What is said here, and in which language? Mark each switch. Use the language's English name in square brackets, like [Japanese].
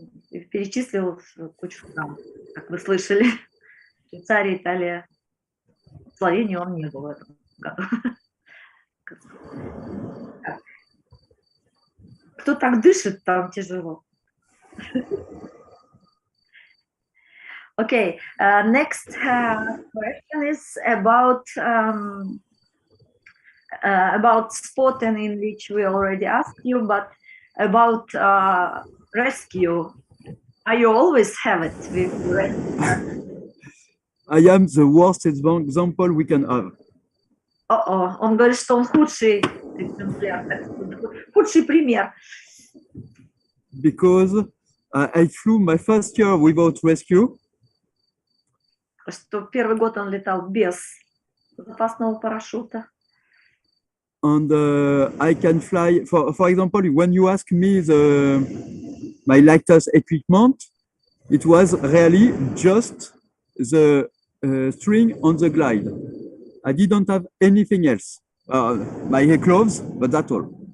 [Russian] И перечислил кучу стран, как вы слышали. Швейцария, Италия. В Словении он не был в этом году. Кто так дышит, там тяжело. [English] Okay, next question is about spot, and in which we already asked you, but about rescue. Are you always have it with rescue? I am the worst example we can have. [Russian] Он говорит, что он худший экземпляр, худший пример. [English] Because I flew my first year without rescue. [Russian] Что первый год он летал без запасного парашюта. [English] And I can fly, for example, when you ask me my latest equipment, it was really just the string on the glide. I didn't have anything else. My hair clothes, but that's all.